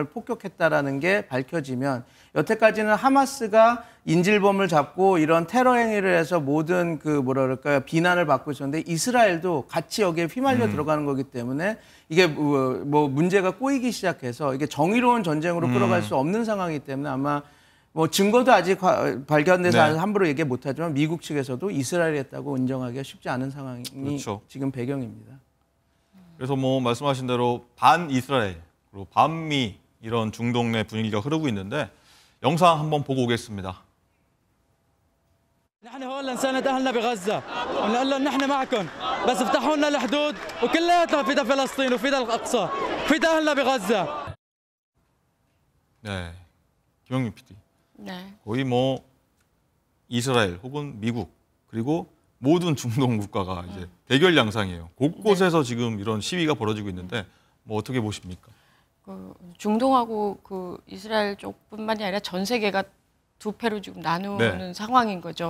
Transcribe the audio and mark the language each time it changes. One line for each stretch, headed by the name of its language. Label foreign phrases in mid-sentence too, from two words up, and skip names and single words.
Korean: 폭격했다라는 게 밝혀지면 여태까지는 하마스가 인질범을 잡고 이런 테러 행위를 해서 모든 비난을 받고 있었는데 이스라엘도 같이 여기에 휘말려 들어가는 거기 때문에 이게 뭐 문제가 꼬이기 시작해서 이게 정의로운 전쟁으로 끌어갈 수 없는 상황이기 때문에 아마 뭐 증거도 아직 발견돼서 함부로 얘기 못하지만 미국 측에서도 이스라엘이 했다고 인정하기가 쉽지 않은 상황이 그렇죠. 지금 배경입니다. 그래서 뭐 말씀하신 대로 반 이스라엘 그리고 반미 이런 중동 내 분위기가 흐르고 있는데 영상 한번 보고 오겠습니다.
Arabic: نحن هون لنساند أهلنا بغزة ونقول لهم نحن معكم بس افتحوا لنا الحدود وكلياتنا فدا فلسطين وفدا الأقصى فدا أهلنا بغزة.
Korean: 네, 김영민 PD. 네. 거의 뭐 이스라엘 혹은 미국 그리고 모든 중동 국가가 이제 대결 양상이에요. 곳곳에서 지금 이런 시위가 벌어지고 있는데 뭐 어떻게 보십니까? 중동하고 이스라엘 쪽뿐만이 아니라 전 세계가 두 패로 지금 나누는 상황인 거죠.